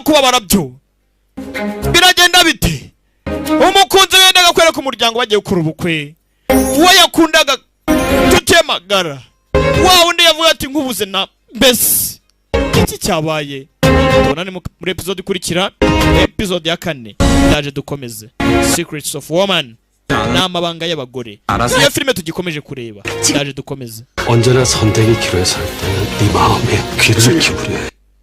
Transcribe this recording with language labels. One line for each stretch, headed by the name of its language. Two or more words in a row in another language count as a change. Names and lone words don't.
Kinyarwanda: kubabara byo biragenda bite umukunzi wendaga kwereka umuryango bagiye gukora ubukwe uwo yakundaga tutemagara wa undi yavuga ati nkubuze na mbese iki cyabaye tubonane muri episode ikurikira episode ya 4 ndaje dukomeze Secrets of Woman ni amabanga y'abagore. iyo filime tugikomeje kureba ndaje dukomeze.
Korean: 언제나 선택의 기로에 설 때는 네 마음에 귀를 기울여야 해.